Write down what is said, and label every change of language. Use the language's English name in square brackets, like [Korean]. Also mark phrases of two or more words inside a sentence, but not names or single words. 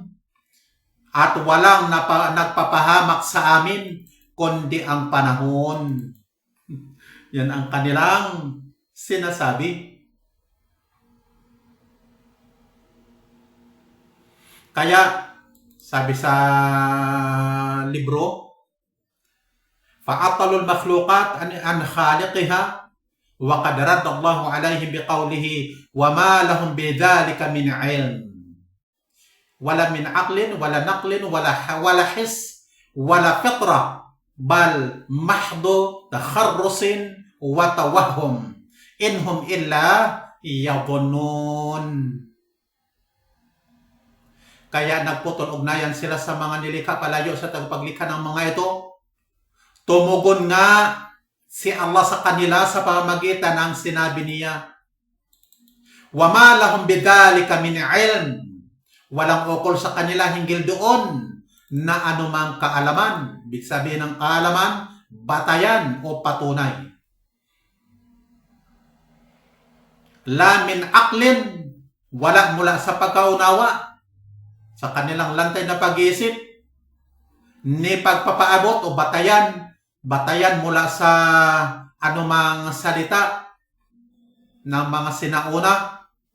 [Filipino] At walang nagpapahamak sa amin, kundi ang panahon. Yan ang kanilang sinasabi. Kaya, sabi sa libro, [Arabic] فَأَطَلُوا الْمَخْلُوقَاتِ عَنْ خَالِقِهَا وَقَدْ رَدَّ اللَّهُ عَلَيْهِمْ بِقَوْلِهِ وَمَا لَهُمْ بِذَلِكَ مِنْ عِلْمٍ وَلَا مِنْ عَقْلٍ وَلَا نَقْلٍ وَلَا حِسٍّ وَلَا فِطْرَةٍ بَلْ مَحْضُ تَخَرُّصٍ وَتَوَهُّمٍ إِنْهُمْ إِلَّا يَظُنُّونَ. [Filipino] Kaya nagputol-ugnayan sila sa mga nilikha palayo sa tagapaglikha ng mga ito. Tumugon nga si Allah sa kanila sa pamamagitan ng sinabi niya, [Arabic] وَمَا لَهُمْ بِذَلِكَ مِنْ عِلْمٍ. [Filipino] Walang ukol sa kanila hinggil doon na anumang kaalaman. Ibig sabihin ng kaalaman, batayan o patunay. [Arabic] لا من عقل, [Filipino] wala mula sa pagkaunawa, sa kanilang lantay na pag-iisip, ni pagpapaabot o batayan mula sa anumang salita ng mga sinauna,